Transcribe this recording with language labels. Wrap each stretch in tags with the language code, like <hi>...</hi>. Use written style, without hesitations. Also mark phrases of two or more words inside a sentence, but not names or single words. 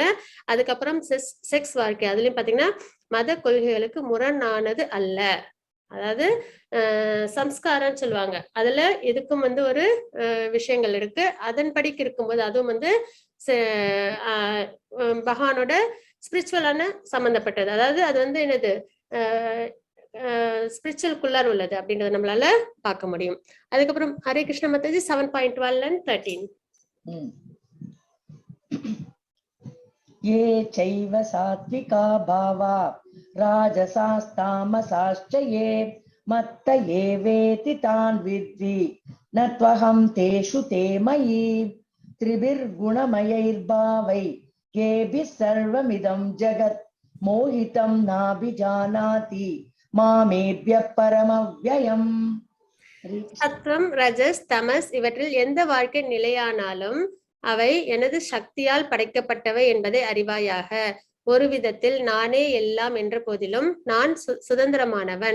<ta>அதுக்கப்புறம் செக்ஸ் வாழ்க்கை, அதுலயும் பாத்தீங்கன்னா மத கொள்கைகளுக்கு முரணானது அல்ல, அதாவது சம்ஸ்காரம்னு சொல்லுவாங்க, அதுல இதுக்கும் வந்து ஒரு விஷயங்கள் இருக்கு, அதன்படிக்கு இருக்கும்போது அதுவும் வந்து பகவானோட ஸ்பிரிச்சுவலான சம்பந்தப்பட்டது, அதாவது அது வந்து என்னது ஸ்பிரிச்சுவல்குள்ளார் உள்ளது அப்படின்றத நம்மளால பார்க்க முடியும். அதுக்கப்புறம் ஹரே கிருஷ்ண மாதாஜி 7.12 and 13.</ta> <sa>ये चैव सात्विका भावा राजसास्तामसाश्च ये मत्त एवेति तान् विद्धि न त्वहं तेषु ते मयि त्रिभिर्गुणमयैर्भावै येभिः सर्वमिदं जगत् मोहितं नाभिजानाति मामेभ्यः परमव्ययम्.</sa> <ta>சத்வம் ரஜஸ் தமஸ் இவற்றில் எந்த வாழ்க்கை நிலையானாலும் அவை எனது சக்தியால் படைக்கப்பட்டவை என்பதை அறிவாயாக. ஒரு விதத்தில் நானே எல்லாம் என்ற போதிலும் நான் சுதந்திரமானவன்.</ta>